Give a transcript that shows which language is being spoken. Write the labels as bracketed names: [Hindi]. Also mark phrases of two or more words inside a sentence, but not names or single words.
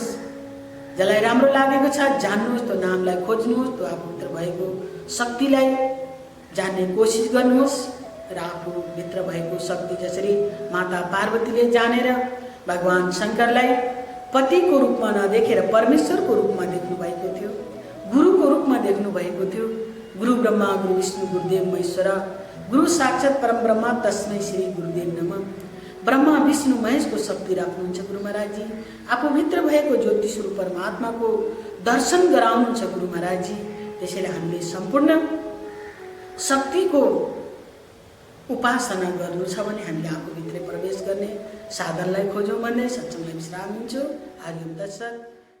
[Nepali] जसलाई राम्रो लागेको छ जान्नुहोस्, त्यो नामलाई खोज्नुहोस्, त्यो आफूभित्र भएको शक्तिलाई जान्ने कोसिस गर्नुहोस्। र आफूभित्र भएको शक्ति जसरी माता पार्वतीले जानेर भगवान शङ्करलाई पतिको रूपमा नदेखेर परमेश्वरको रूपमा देख्नु भएको थियो, गुरुको रूपमा देख्नु भएको थियो। [Sanskrit] गुरु ब्रह्मा गुरु विष्णु गुरुदेव महेश्वर, गुरु साक्षात् परम ब्रह्मा तस्मै श्री गुरुदेव नमः। [Nepali] ब्रह्मा विष्णु महेशको शक्ति राख्नुहुन्छ गुरु महाराजजी। आफूभित्र भएको ज्योति स्वरूप परमात्माको दर्शन गराउनुहुन्छ गुरु महाराजजी। त्यसैले हामीले सम्पूर्ण शक्तिको उपासना गर्नु छ भने हामीले आफूभित्र प्रवेश गर्ने साधनलाई खोजौँ भन्ने सत्सङ्गलाई विश्राम दिन्छु। [Sanskrit] हरि ओम तत्सत्।